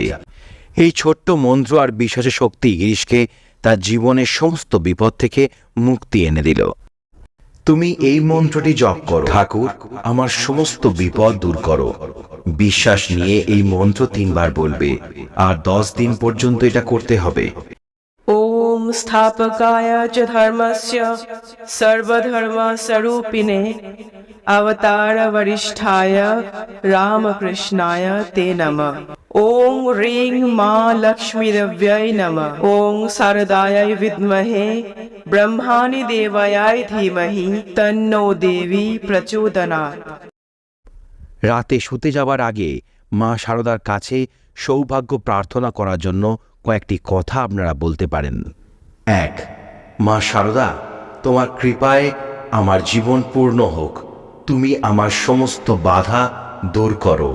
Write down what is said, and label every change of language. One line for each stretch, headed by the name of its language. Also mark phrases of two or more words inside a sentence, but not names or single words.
Bangla: এই ছোট্ট মন্ত্র আর বিশ্বাসের শক্তি গিরিশকে তার জীবনের সমস্ত বিপদ থেকে মুক্তি এনে দিল। তুমি এই মন্ত্রটি জপ করো, ঠাকুর আমার সমস্ত বিপদ দূর করো। বিশ্বাস নিয়ে এই মন্ত্র 3 বার বলবে, আর 10 দিন পর্যন্ত এটা করতে হবে।
Sanskrit: ओम स्थापकाय च धर्मस्य सर्वधर्मस्वरूपिणे अवतार वरिष्ठाय रामकृष्णाय ते नमः। ओम ह्रीं मा लक्ष्मीदेव्यै नमः। ओम शारदायै विद्महे ब्रह्माणि देवायै धीमहि तन्नो देवी प्रचोदयात्।
Bangla: রাতে শুতে যাবার আগে মা শারদার কাছে সৌভাগ্য প্রার্থনা করার জন্য কয়েকটি কথা আপনারা বলতে পারেন। 1. মা শারদা, তোমার কৃপায় আমার জীবন পূর্ণ হোক, তুমি আমার সমস্ত বাধা দূর করো।